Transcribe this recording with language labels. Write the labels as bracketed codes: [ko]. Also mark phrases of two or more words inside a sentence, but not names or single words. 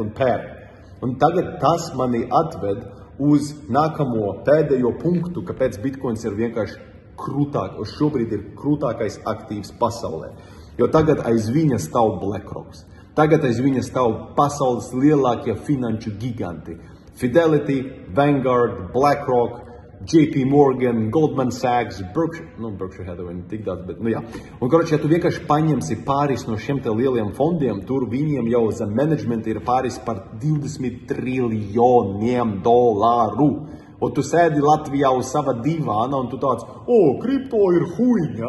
[lv] Un tagad tas mani atved uz nākamo pēdējo punktu, kāpēc Bitcoins ir vienkārši šobrīd ir krūtākais aktīvs pasaulē. Jo tagad aiz viņa stāv BlackRock. Tagad aiz viņa stāv pasaules lielākie finanšu giganti. Fidelity, Vanguard, BlackRock, JP Morgan, Goldman Sachs, Berkshire Hathaway, tik daudz, bet, jā. Un, ja tu vienkārši paņemsi pāris no šiem te lieliem fondiem, tur viņiem jau zem menedžmenta ir pāris par 20 triljoniem dolāru. Un tu sēdi Latvijā uz sava divāna, un tu tāds, kripto ir huiņa.